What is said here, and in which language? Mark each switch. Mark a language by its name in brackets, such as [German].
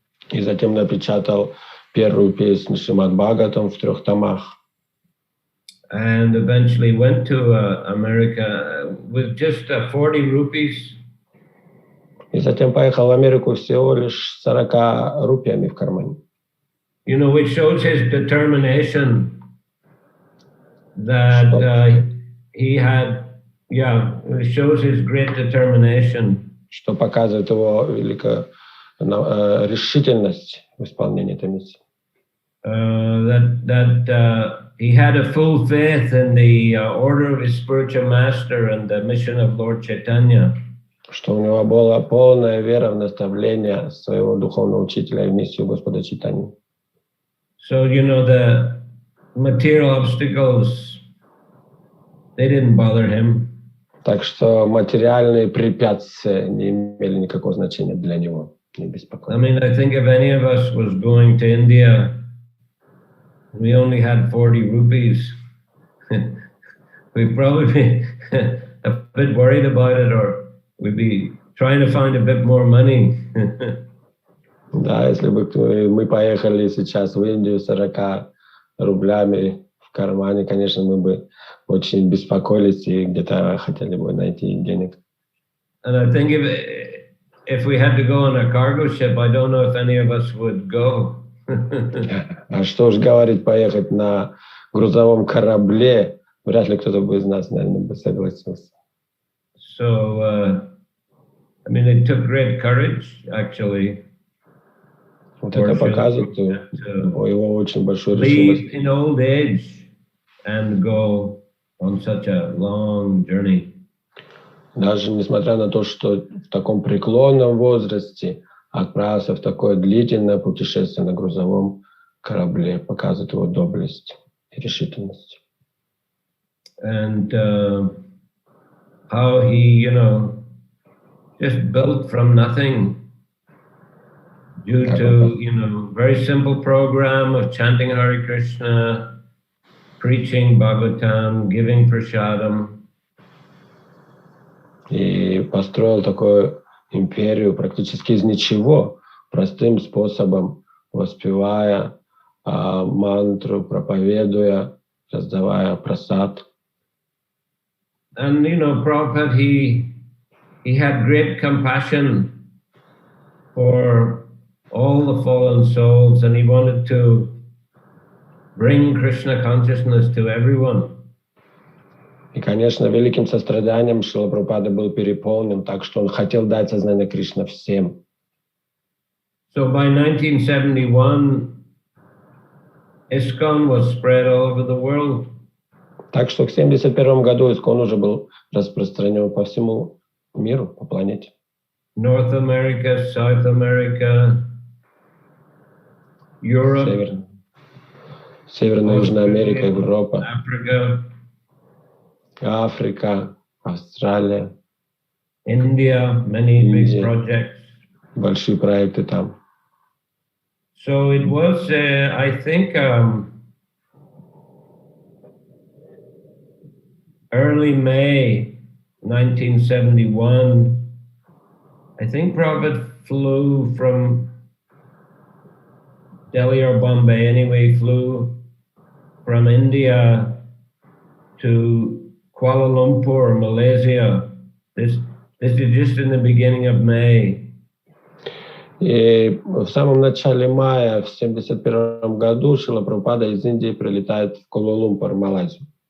[Russian] И затем напечатал первую песню Шримад Бхагаватам в 3 томах. [English] And eventually went to America with just 40 rupees. [Russian] И затем поехал в Америку всего лишь 40 рупиями в кармане. [English] You know, which shows his determination that he had, it shows his great determination. [Russian] Что показывает его великую решительность в исполнении этой миссии. [English] That he had a full faith in the order of his spiritual master and the mission of Lord Chaitanya. [Russian] Что у него была полная вера в наставление своего духовного учителя и в миссию Господа Чайтаньи. [English] So, you know, the material obstacles, they didn't bother him. [Russian] Так что материальные препятствия не имели никакого значения для него, не беспокоили. [English] I mean, I think if any of us was going to India, we only had 40 rupees, we'd probably be a bit worried about it, or we'd be trying to find a bit more money. [Russian] Да, если бы мы поехали сейчас в Индию с 40 рублями в кармане, конечно, мы бы очень беспокоились и где-то хотели бы найти денег. [English] And I think if we had to go on a cargo ship, I don't know if any of us would go. [Russian] А что уж говорить, поехать на грузовом корабле, вряд ли кто-то бы из нас, наверное, бы согласился. [English] So, I mean, it took great courage, actually. [Russian] Вот это показывает его очень большую решимость. [English] Leave in old age and go on such a long journey. [Russian] Даже несмотря на то, что в таком преклонном возрасте отправился в такое длительное путешествие на грузовом корабле, показывает его доблесть и решительность. [English] And how he, just built from nothing due to, very simple program of chanting Hare Krishna, preaching Bhagavatam, giving prasadam. [Russian] И построил такую империю практически из ничего, простым способом, воспевая мантру, проповедуя, раздавая прасад. [English] And Prabhupada, he had great compassion for all the fallen souls, and he wanted to bring Krishna consciousness to everyone. [Russian] И, конечно, великим состраданием Шрила Прабхупада был переполнен, так что он хотел дать сознание Кришны всем. [English] So by 1971, ISKCON was spread all over the world. [Russian] Так что к 1971 году ISKCON уже был распространен по всему миру, по планете. [English] North America, South America, Europe, [Russian] Северная и Южная Америка, Европа, [English] Africa, [Russian] Австралия, [English] India, many big projects. [Russian] Большие проекты там. [English] So it was, I think, early May 1971, I think Prabhupada flew from Delhi or Bombay, anyway, flew from India to Kuala Lumpur, Malaysia. This is just in the beginning of May. [Russian] И в самом начале мая в 1971 году Шрила Прабхупада из Индии прилетает в Куала-Лумпур, Малайзию.